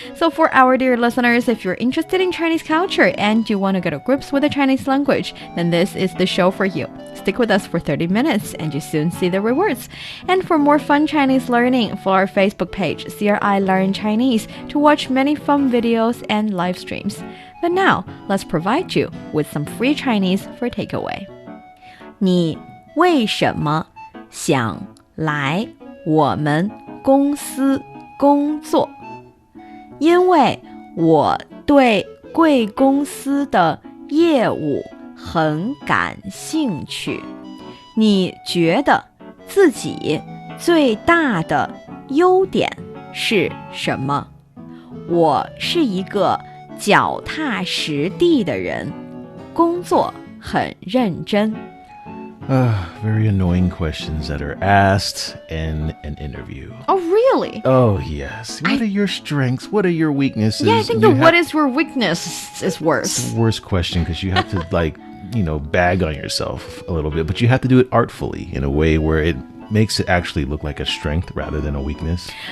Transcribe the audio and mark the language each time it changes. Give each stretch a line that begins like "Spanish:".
English: So for our dear listeners, if you're interested in Chinese culture and you want to get to grips with the Chinese language, then this is the show for you. Stick with us for 30 minutes and you soon see the rewards. And for more fun Chinese learning, follow our Facebook page, CRI Learn Chinese, to watch many fun videos and live streams. But now, let's provide you with some free Chinese for takeaway.
Chinese: 你为什么想来我们公司工作？因为我对贵公司的业务很感兴趣。你觉得自己最大的优点是什么？我是一个脚踏实地的人，工作很认真。
English: Very annoying questions that are asked in an interview. Oh, really? Oh, yes. What are your strengths? What are your weaknesses? Yeah, I think what is your weakness is worse. It's the worst question because you have to, bag on yourself a little bit, but you have to do it artfully in a way where it makes it actually look like a strength rather than a weakness.